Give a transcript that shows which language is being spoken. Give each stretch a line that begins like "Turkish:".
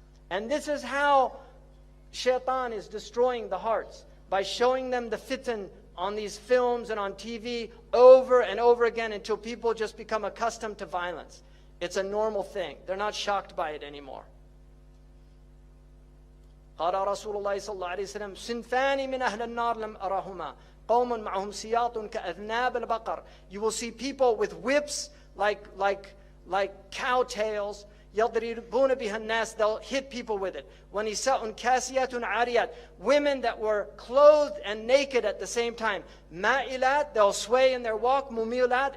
English: And this is how shaitan is destroying the hearts, by showing them the fitan on these films and on TV over and over again until people just become accustomed to violence. It's a normal thing. They're not shocked by it anymore.
Arabic: قال رسول الله صلى الله عليه وسلم صنفان من أهل النار لم أرهما قوم معهم سياط كأذناب البقر.
English: You will see people with whips like cow tails.
Arabic: يضربون بها الناس.
English: They'll hit people with it.
Arabic: وَنِسَاءٌ كَاسِيَاتٌ عَارِيَاتٌ.
English: Women that were clothed and naked at the same time.
Arabic: مَائِلَات.
English: They'll sway in their walk.
Arabic: مُمِيلَات.